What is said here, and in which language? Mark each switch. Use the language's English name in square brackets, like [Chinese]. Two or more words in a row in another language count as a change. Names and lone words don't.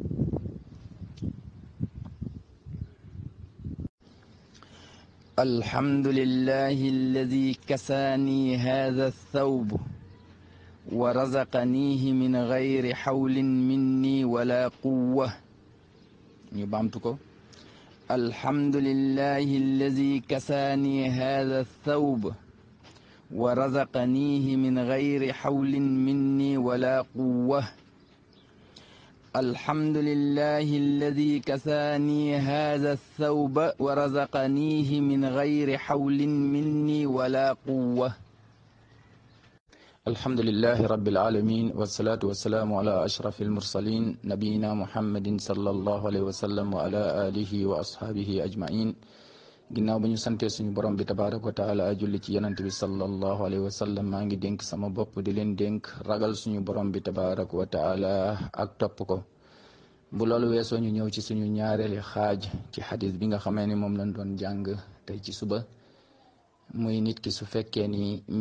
[Arabic] الحمد لله الذي كساني هذا ثوب ورزقنيه من غير حول مني ولا قوة [Wolof] ñu baamtu ko [Arabic] الحمد لله الذي كساني هذا الثوب ورزقنيه من غير حول مني ولا قوة الحمد لله الذي كساني هذا الثوب ورزقنيه من غير حول مني ولا قوة الحمد لله رب العالمين والصلاة والسلام على أشرف المرسلين نبينا محمد صلى الله عليه وسلم وعلى آله وأصحابه أجمعين [Wolof] ginnaaw ba ñu sante suñu borom bi [Arabic] تبارك وتعالى [Wolof] julli ci yonent bi [Arabic] صلى الله عليه وسلم [Wolof] maa ngi dénk sama bopp di leen dénk ragal suñu borom bi [Arabic] تبارك وتعالى [Wolof] ak topp ko bu loolu weesoo ñu ñëw ci suñu ñaareeli xaaj ci xadis bi nga xamee ni moom lañ doon jàng tey ci suba muy nit ki su fekkee ni mi